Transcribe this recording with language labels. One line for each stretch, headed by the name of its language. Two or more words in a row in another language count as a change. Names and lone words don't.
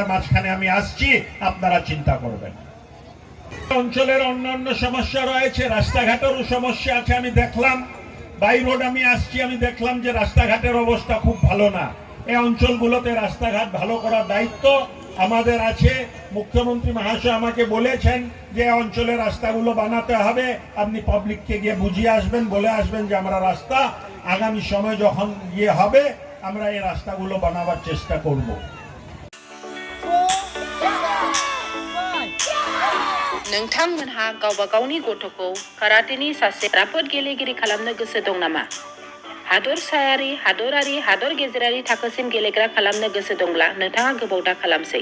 Bangla: মাঝখানে আমি আসছি আপনারা চিন্তা করবেন অঞ্চলের অন্যান্য সমস্যা রয়েছে রাস্তাঘাটেরও সমস্যা আছে আমি দেখলাম
English: by road
Bangla: আমি আসছি আমি দেখলাম যে রাস্তাঘাটের অবস্থা খুব ভালো না এই অঞ্চলগুলোতে রাস্তাঘাট ভালো করার দায়িত্ব আমাদের আছে মুখ্যমন্ত্রী মহাশয় আমাকে বলেছেন যে অঞ্চলের রাস্তাগুলো বানাতে হবে আপনি পাবলিককে গিয়ে বুঝিয়ে আসবেন বলে আসবেন যে আমরা রাস্তা আগামী সময় যখন ইয়ে হবে আমরা এই রাস্তাগুলো বানাবার চেষ্টা করব
Bodo: नोंथांमोनहा गावबा गावनि गथ'खौ काराटेनि सासे राफोद गेलेगिरि खालामनो गोसो दं नामा? हादरसायारि, हादरारि, हादर गेजेरारि थाखोसिम गेलेग्रा खालामनो गोसो दंब्ला नोंथाङा गोबाव दा खालामसै।